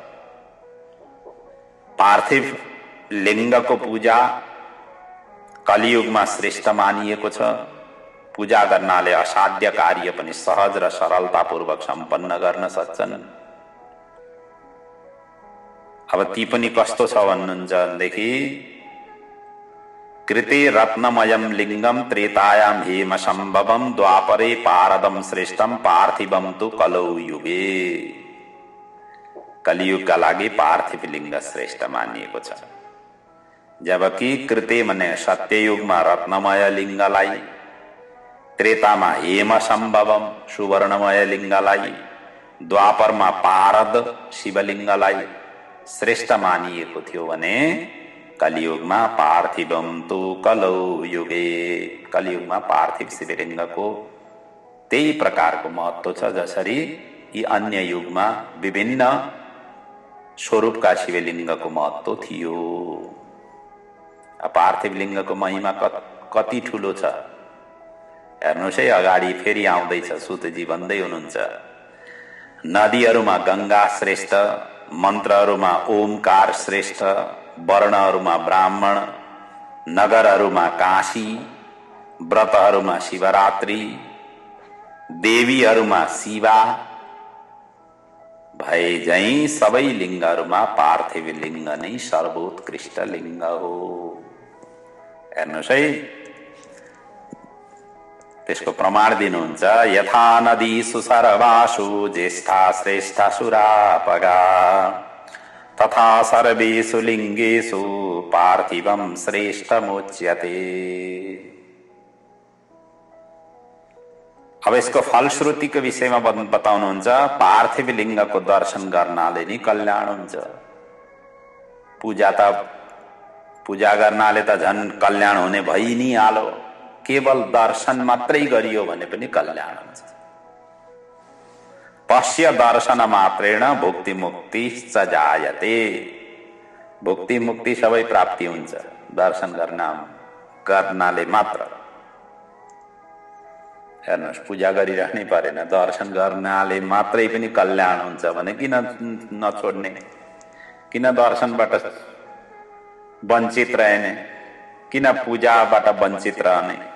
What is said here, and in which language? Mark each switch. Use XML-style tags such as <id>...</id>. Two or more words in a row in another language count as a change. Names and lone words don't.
<ne>पार्थिव लिङ्गको पूजा कलियुगमा श्रेष्ठ मानिएको छ। पूजा गर्नाले असाध्य कार्य पनि सहज र सरलतापूर्वक सम्पन्न गर्न सक्छन्। अब ती पनि कस्तो छ भन्नुहुन्छ भनेदेखि,</ne> <sa>कृते रत्नमयम लिङ्गम त्रेतायाम हेम सम्भवम द्वापरे पारदम श्रेष्ठम पार्थिवम तु कलौ युगे।</sa> <ne>कलियुगका लागि पार्थिव लिङ्ग श्रेष्ठ मानिएको छ। जबकि कृते भने सत्ययुगमा रत्नमय लिङ्गलाई, त्रेतामा</ne> <sa>हेम सम्भवम</sa> <ne>सुवर्णमय लिङ्गलाई, द्वापरमा पारद शिवलिङ्गलाई श्रेष्ठ मानिएको थियो भने कलियुगमा</ne> <sa>पार्थिवम तु कलौ युगे,</sa> <ne>कलियुगमा पार्थिव शिवलिङ्गको त्यही प्रकारको महत्व छ जसरी यी अन्य युगमा विभिन्न स्वरूपका शिवलिङ्गको महत्व थियो। पार्थिव लिङ्गको महिमा कति ठुलो छ हेर्नुहोस् है। अगाडि फेरि आउँदैछ, सुतजी भन्दै हुनुहुन्छ, नदीहरूमा गंगा श्रेष्ठ, मन्त्रहरूमा ओमकार श्रेष्ठ, वर्णहरूमा ब्राह्मण, नगरहरूमा काशी, व्रतहरूमा शिवरात्रि, देवीहरूमा शिवा भए झैं सबै लिङ्गहरूमा पार्थिव लिङ्ग नै सर्वोत्कृष्ट लिङ्ग हो। हेर्नुहोस् है, त्यसको प्रमाण दिनुहुन्छ।</ne> <sa>यथा नदीषु सर्वासु ज्येष्ठा श्रेष्ठा सुरापगा तथा सर्वेषु लिङ्गेषु पार्थिवं श्रेष्ठमुच्यते।</sa> <ne>अब यसको फलश्रुतिको विषयमा बताउनुहुन्छ। पार्थिव लिङ्गको दर्शन गर्नाले नि कल्याण हुन्छ। पूजा गर्नाले त झन् कल्याण हुने भइ नि हालो, केवल दर्शन मात्रै गरियो भने पनि कल्याण हुन्छ।</ne> <sa>पश्य दर्शन मात्रेण भुक्ति मुक्ति च जायते।</sa> <ne>भुक्ति मुक्ति सबै प्राप्ति हुन्छ दर्शन गर्नाले मात्र। हेर्नुहोस्, पूजा गरिराख्नै परेन, दर्शन गर्नाले मात्रै पनि कल्याण हुन्छ भने किन नछोड्ने, किन दर्शनबाट वञ्चित रहने, किन पूजाबाट वञ्चित रहने।</ne>